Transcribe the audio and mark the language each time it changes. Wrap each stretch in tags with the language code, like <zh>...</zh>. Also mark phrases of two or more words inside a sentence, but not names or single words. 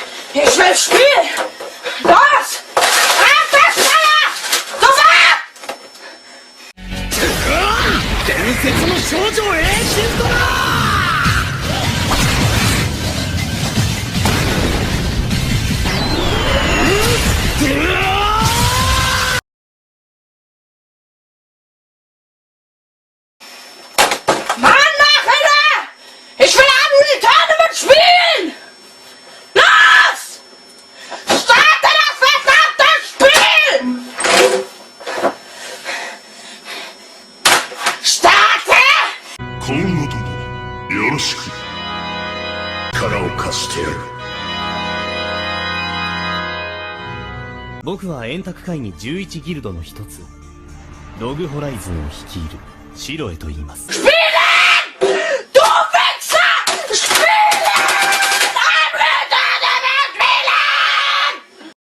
<de>Ich will spielen! Los! Abwärtsfeuer! Sofort!</de> <ja>伝説の少女エーシンドラ</ja> <de>Mann, Nachhilfe! Ich will Tournament spielen! Los! Starte das verdammte Spiel! Starte!</de> <ja>今後ともよろしく。力を貸してやる。僕は円卓会議11ギルドの一つ、ログホライズンを率いるシロエと言います。</ja> <de>Spielen! Du Wichser! Spielen! Ein Tournament spielen!</de>